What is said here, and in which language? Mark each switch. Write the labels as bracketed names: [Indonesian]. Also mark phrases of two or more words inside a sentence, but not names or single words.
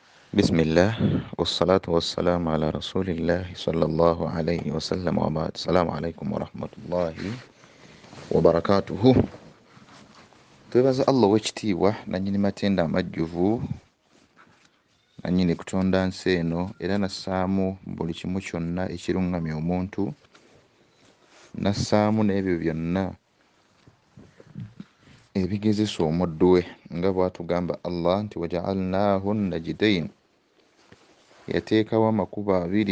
[Arabic] بسم الله والصلاة والسلام على رسول الله صلى الله عليه وسلم وبعد. السلام عليكم ورحمة الله وبركاته. [Ganda] twebaza Allah w'ekitiibwa nannyini matenda amajjuvu nannyini kutonda nsi eno era nassaamu buli kimu kyonna ekiruŋŋamya omuntu, nassaamu n'ebyo byonna ebigezesa omuddu we nga bw'atugamba Allah nti [Arabic] وجعلناه نجدين, [Ganda] yateekawo amakubo abiri